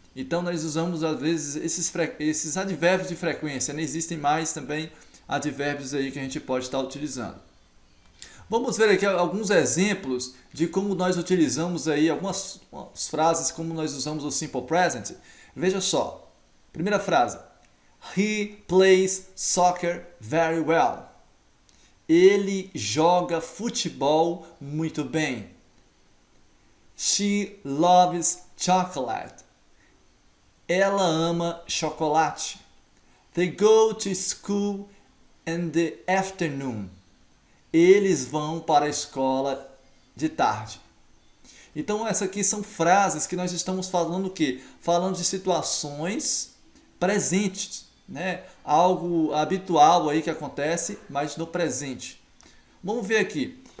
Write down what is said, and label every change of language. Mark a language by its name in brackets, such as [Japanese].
[Portuguese] Então nós usamos às vezes esses advérbios de frequência, né? Existem mais também advérbios aí que a gente pode estar utilizando. Vamos ver aqui alguns exemplos de como nós utilizamos aí algumas frases, como nós usamos o Simple Present. Veja só. Primeira frase. [English] He plays soccer very well. [Portuguese] Ele joga futebol muito bem. [English] She loves chocolate. [Portuguese] Ela ama chocolate. [English] They go to school in the afternoon. [Portuguese] Eles vão para a escola de tarde. Então, essas aqui são frases que nós estamos falando o quê? Falando de situações presentes, né? Algo habitual aí que acontece, mas no presente. Vamos ver aqui.